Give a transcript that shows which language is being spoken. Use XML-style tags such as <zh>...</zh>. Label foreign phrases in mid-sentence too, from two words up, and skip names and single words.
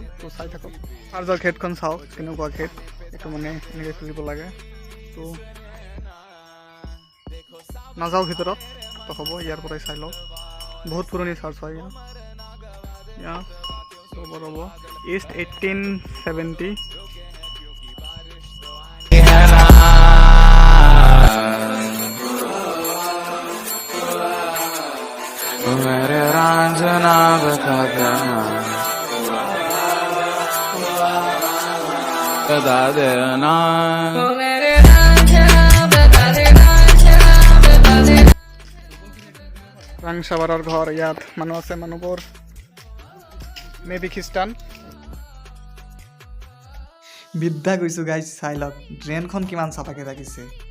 <as>তো চাই থাকক, চাৰ্চৰ গেটখন চাওক, কেনেকুৱা গেট। এইটো মানে এনেকৈ খুলিব লাগে। তো নাযাওঁ ভিতৰত, তো হ'ব ইয়াৰ পৰাই চাই লওক। বহুত পুৰণি চাৰ্চ হয় ইয়াৰ। ৰ'ব ইষ্ট 1870।</as> <hi>मेरे रांझना बता देना, बता देना।</hi> <as>ৰাংচাপাৰাৰ ঘৰ, ইয়াত মানুহ আছে। মানুহবোৰ</as> <en>may be</en> <as>খ্ৰীষ্টান। বিদ্যা গৈছোঁ গাইজ, চাই লওক ড্ৰেইনখন কিমান চাফাকৈ ৰাখিছে।</as>